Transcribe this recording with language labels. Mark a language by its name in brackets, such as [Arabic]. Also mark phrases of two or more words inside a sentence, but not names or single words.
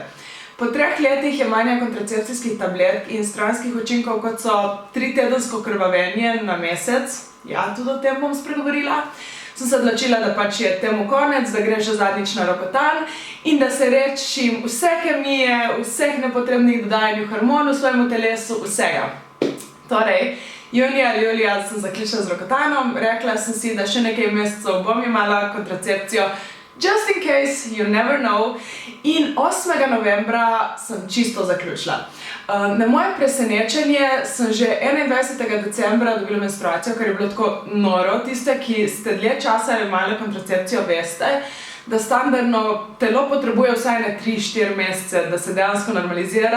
[Slovenian] Po 3 letih jemanja kontracepcijskih tablet in stranskih učinkov, kot so 3-tedensko krvavenje na mesec, ja, tudi o tem bom spregovorila, sem se odločila, da pač je temu konec, da grem že zadnjič na rokotan in da se rešim vse kemije, vseh nepotrebnih dodajanj hormonov v svojemu telesu, vsega. Torej, julija sem zaključila z rokotanom, rekla sem si, da še nekaj mesecev bom imela kontracepcijo, [English] just in case, you never know. [Slovenian] In 8. novembra sem čisto zaključila. Na moje presenečenje sem že 21. decembra dobila menstruacijo, kar je bilo tako noro. Tiste, ki ste dlje časa imeli kontracepcijo, veste, da standardno telo potrebuje vsaj 3-4 mesece, da se dejansko normalizira.